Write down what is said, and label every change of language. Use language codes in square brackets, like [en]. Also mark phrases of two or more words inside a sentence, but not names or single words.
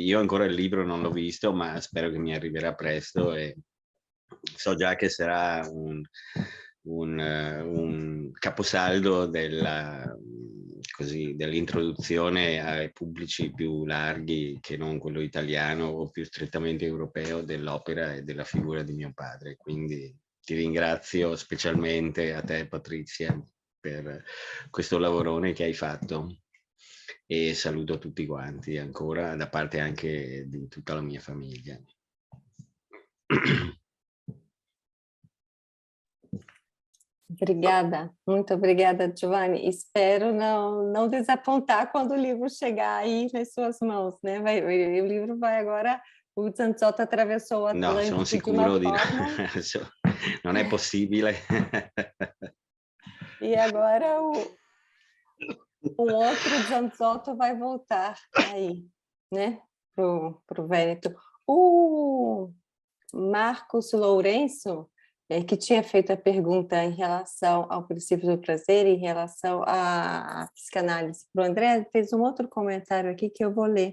[it] Io ancora il libro non l'ho visto, ma spero che mi arriverà presto, e so già che sarà un caposaldo dell'introduzione ai pubblici più larghi che non quello italiano o più strettamente europeo dell'opera e della figura di mio padre. Quindi ti ringrazio specialmente a te, Patrizia, per questo lavorone che hai fatto, e saluto tutti quanti ancora da parte anche di tutta la mia famiglia. [pt] Obrigada, muito obrigada, Giovanni. Espero não desapontar quando o livro chegar aí nas suas mãos, né? O livro vai agora, o Zanzotto atravessou o [it] No, sono [pt] Atlântico de [it] sicuro [pt] uma [it] di no. [pt] forma... [it] Non è possibile. [pt] E agora um outro Zanzotto vai voltar aí, né? Pro Vêneto. O Marcos Lourenço, que tinha feito a pergunta em relação ao princípio do prazer, em relação à psicanálise para o André, fez um outro comentário aqui que eu vou ler.